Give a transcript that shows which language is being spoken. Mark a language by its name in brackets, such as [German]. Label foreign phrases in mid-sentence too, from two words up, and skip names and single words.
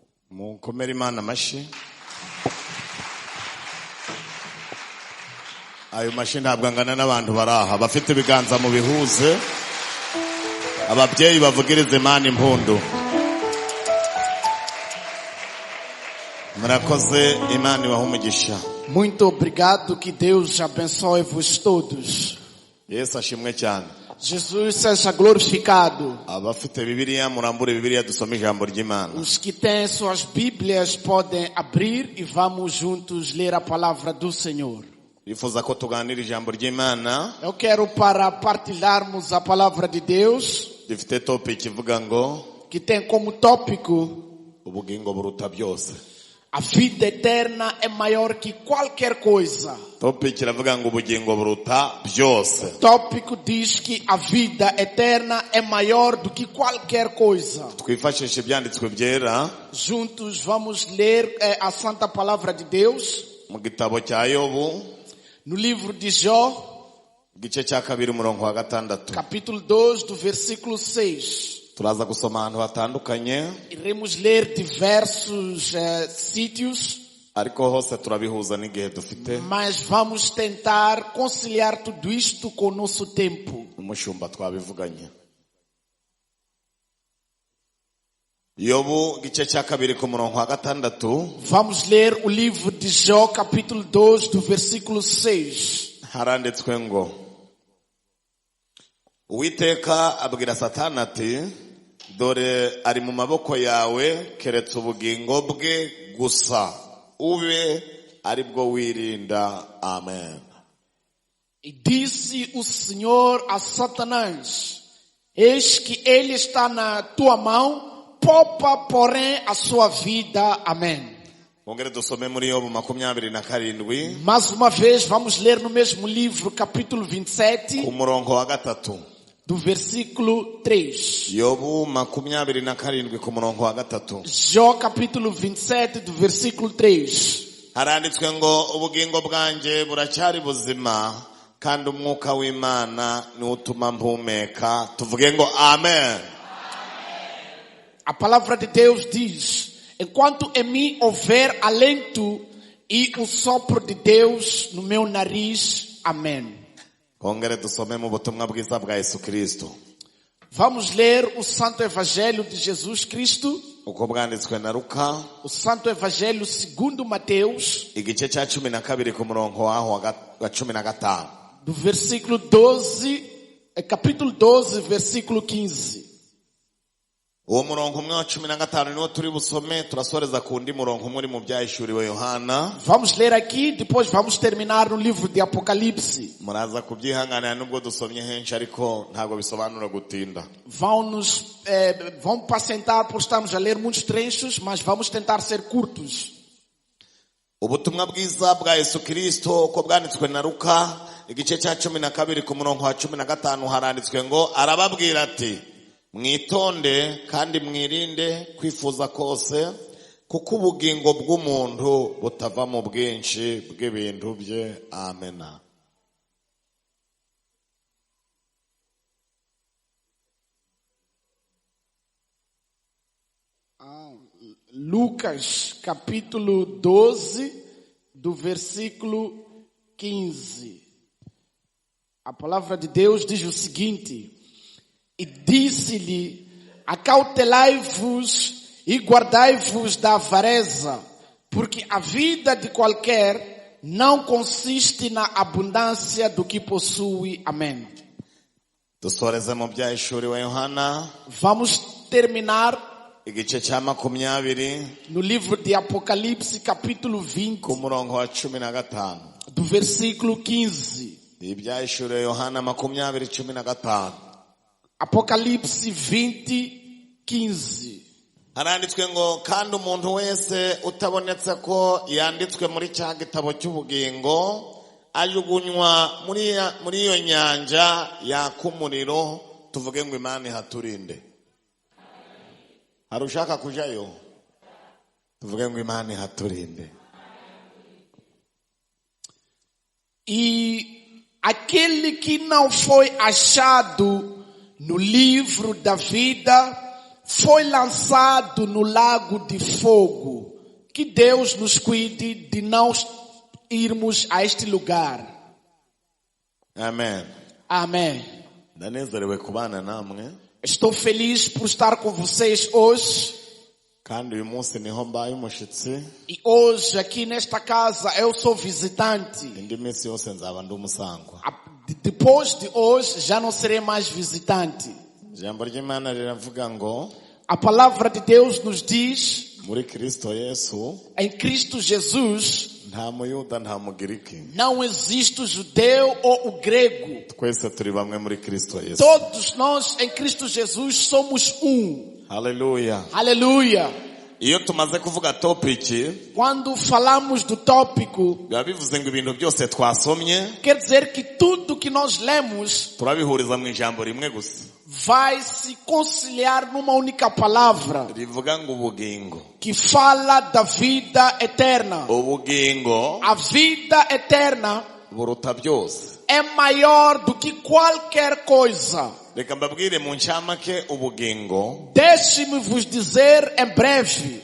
[Kinyarwanda] Mukomere Imana amashyi. Ayo mashyi ntabwo angana n'abantu baraha bafite ibiganza mu bihuze. Ababyeyi bavugirize Imana impundu. Murakoze, Imana ibahe umugisha. [Portuguese] Muito obrigado, que Deus abençoe-vos todos. [Kinyarwanda] Yesu ashimwe cyane. [Portuguese] Jesus seja glorificado. [Kinyarwanda] Abafite Bibiliya murambure Bibiliya dusome ijambo ry'Imana. [Portuguese] Os que têm suas Bíblias podem abrir e vamos juntos ler a palavra do Senhor. [Kinyarwanda] Bifuza ko tuganira ijambo ry'Imana. [Portuguese] Eu quero para partilharmos a palavra de Deus, [Kinyarwanda] Dufite topic ivuga ngo [Portuguese] que tem como tópico: [Kinyarwanda] ubugingo buruta byose. [Portuguese] a vida eterna é maior que qualquer coisa. [Kinyarwanda] Topic iravuga ngo ubugingo buruta byose. [Portuguese] Tópico diz que a vida eterna é maior do que qualquer coisa. [Kinyarwanda] Twifashishe ibyanditswe byera [Portuguese] Juntos vamos ler a santa palavra de Deus [Kinyarwanda] mu gitabo cya Yobu [Portuguese] no livro de Jó, [Kinyarwanda] igice cya 2 umurongo wa 6. [Portuguese] capítulo 2, do versículo 6. [Kinyarwanda] Turaza gusoma ahantu hatandukanye [Portuguese] Iremos ler diversos sítios, [Kinyarwanda] ariko hose turabihuza n'igihe dufite. [Portuguese] mas vamos tentar conciliar tudo isto com o nosso tempo. [Kinyarwanda] Umushumba twabivuganye. Yobu igice cya 2 ku murongo wa 6 [Portuguese] Vamos ler o livro de Jó, capítulo 2, do versículo 6. [Kinyarwanda] haranditswe ngo Uwiteka abwira Satani ati, dore ari mu maboko yawe, keretse ubugingo bwe gusa ube ari bwo wirinda. Amen. [Portuguese] E disse o Senhor a Satanás: eis que ele está na tua mão, poupa porém a sua vida. Amém. [Kinyarwanda] Bongere dusome muri Yobu 27 [Portuguese] Mais uma vez vamos ler no mesmo livro, capítulo 27, [Kinyarwanda] ku murongo wa 3. [Portuguese] do versículo 3. [Kinyarwanda] Yobu 27 ku murongo wa 3 [Portuguese] Jó, capítulo 27, do versículo 3. [Kinyarwanda] haranditswe ngo ubugingo bwanjye buracyari buzima kandi umwuka w'Imana niwo utuma mpumeka. Tuvuge ngo amen. [Portuguese] A palavra de Deus diz: enquanto em mim houver alento e o sopro de Deus no meu nariz. Amém. [Kinyarwanda] Kongere dusome mu butumwa bwiza bwa Yesu Kristo [Portuguese] Vamos ler o Santo Evangelho de Jesus Cristo, [Kinyarwanda] uko bwanditswe na Luka [Portuguese] o Santo Evangelho segundo Mateus, [Kinyarwanda] igice cya 12 ku murongo waho wa 15. [Portuguese] do versículo 12, capítulo 12, versículo 15. [Kinyarwanda] Uwo murongo umwe wa 15 niwo turi busome, turasoreza ku ndi murongo umwe uri mu byahishuriwe Yohana. [Portuguese] Vamos ler aqui, depois vamos terminar no livro de Apocalipse. [Kinyarwanda] Muraza kubyihanganira nubwo dusomye henshi ariko ntago bisobanura gutinda. [Portuguese] Vão pacientar por estarmos a ler muitos trechos, mas vamos tentar ser curtos. [Kinyarwanda] Ubutumwa bwiza bwa Yesu Kristo uko bwanditswe na Luka igice cya 12 ku murongo wa 15 haranditswe ngo arababwira ati, mwitonde kandi mwirinde kwifuza kose, kuko ubugingo bw'umuntu butava mu bwinshi bw'ibintu bye. Amena. [Portuguese] Lucas, capítulo 12, do versículo 15. A palavra de Deus diz o seguinte: e disse-lhe, acautelai-vos e guardai-vos da avareza, porque a vida de qualquer não consiste na abundância do que possui. Amém. [Kinyarwanda] Dusoreze mu byahishuriwe Yohana [Portuguese] Vamos terminar [Kinyarwanda] igice cya 20 [Portuguese] no livro de Apocalipse, capítulo 20, [Kinyarwanda] ku murongo wa 15. [Portuguese] do versículo 15. [Kinyarwanda] Ibyahishuriwe Yohana 20:15. [Portuguese] Apocalipse 20, 15. [Kinyarwanda] haranditswe ngo kandi umuntu wese utabonetse ko yanditswe muri cya gitabo cy'ubugingo ajugunywa muri iyo nyanja yaka umuriro. Tuvuge ngo Imana ihaturinde. Hari ushaka kujayo? Tuvuge ngo Imana ihaturinde. [Portuguese] E aquele que não foi achado no livro da vida foi lançado no lago de fogo. Que Deus nos cuide de não irmos a este lugar. Amen. Amém. [Kinyarwanda] Ndanezerewe kubana namwe [Portuguese] Estou feliz por estar com vocês hoje. [Kinyarwanda] kandi uyu munsi niho mbaye umushitsi. [Portuguese] E hoje aqui nesta casa eu sou visitante. [Kinyarwanda] Indi minsi yose nzaba ndi umusangwa. [Portuguese] Depois de hoje já não serei mais visitante. [Kinyarwanda] Ijambo ry'Imana riravuga ngo [Portuguese] A palavra de Deus nos diz, [Kinyarwanda] muri Kristo Yesu [Portuguese] em Cristo Jesus, [Kinyarwanda] nta muyuda nta mugiriki. [Portuguese] não existe o judeu ou o grego. [Kinyarwanda] Twese turi bamwe muri Kristo Yesu. [Portuguese] Todos nós em Cristo Jesus somos um. [Kinyarwanda] Haleluya. [Portuguese] Aleluia. [Kinyarwanda] Iyo tumaze kuvuga topic [Portuguese] Quando falamos do tópico, [Kinyarwanda] biba bivuze ngo ibintu byose twasomye [Portuguese] quer dizer que tudo que nós lemos [Kinyarwanda] turabihuriza mu ijambo rimwe gusa [Portuguese] vai se conciliar numa única palavra [Kinyarwanda] rivuga ngo ubugingo. [Portuguese] que fala da vida eterna. [Kinyarwanda] Ubugingo [Portuguese] A vida eterna [Kinyarwanda] buruta byose. [Portuguese] é maior do que qualquer coisa. [Kinyarwanda] Reka mbabwire mu ncamake ubugingo [Portuguese] Deixe-me vos dizer em breve.